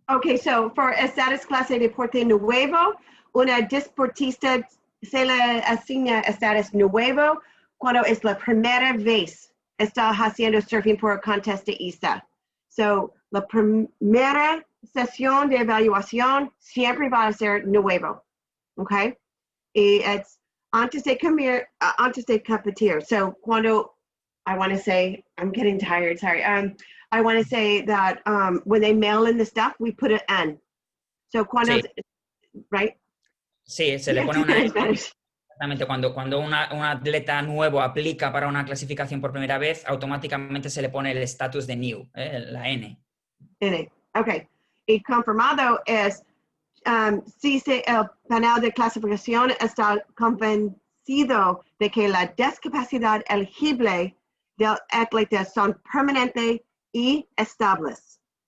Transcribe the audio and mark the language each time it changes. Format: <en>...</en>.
<en>Okay, so for</en> <es>estatus clase de deporte nuevo, una deportista se le asigna estatus nuevo cuando es la primera vez está haciendo surfing por contest de ISA. So, la primera sesión de evaluación siempre va a ser nuevo, okay? Y es antes de competir.</es> <en>So,</en> <es>cuando,</es> <en>I want to say, I'm getting tired, sorry. I want to say that when they mail in the stuff, we put an N.</en> <es>So, cuando, sí.</es> <en>Right?</en> <es>Sí, se le pone una N. Exactamente, cuando un atleta nuevo aplica para una clasificación por primera vez, automáticamente se le pone el estatus de new, la N. N, ok. Y confirmado es, si el panel de clasificación está convencido de que la discapacidad elegible del atleta son permanentes y estables.</es>